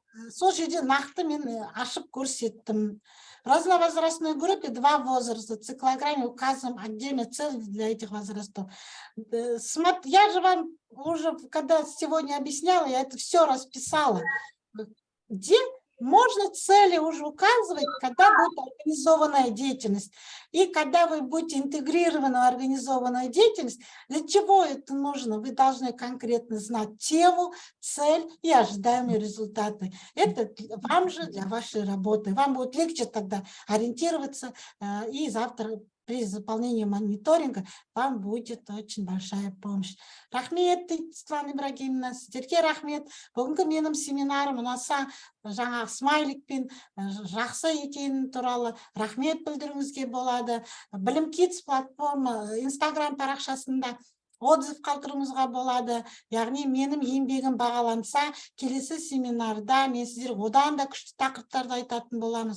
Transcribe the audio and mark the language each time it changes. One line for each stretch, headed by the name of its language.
Kazakh: сол жерде нақты мен ашып көрсеттім.
Russian: В разновозрастной группе 2 возраста. В циклограмме указываем отдельно цель для этих возрастов. Я же вам уже, когда сегодня объясняла, я это все расписала. Где можно цели уже указывать, когда будет организованная деятельность. И когда вы будете интегрированную организованную деятельность, для чего это нужно? Вы должны конкретно знать тему, цель и ожидаемые результаты. Это вам же для вашей работы. Вам будет легче тогда ориентироваться, и завтра при заполнении мониторинга вам будет очень большая помощь.
Kazakh: Рахмет, Светлана Ибрагимовна, сіздерге рахмет. Бүгінгі менің семинарым ұнаса, жаңағы смайликпен жақсы екені туралы рахмет білдіруіңізге болады. Білім Kids платформа Instagram парақшасында отзыв қалдыруыңызға болады. Яғни менің еңбегім бағаланса, келесі семинарда мен сіздерге одан да күшті тақырыптарды айтатын боламын.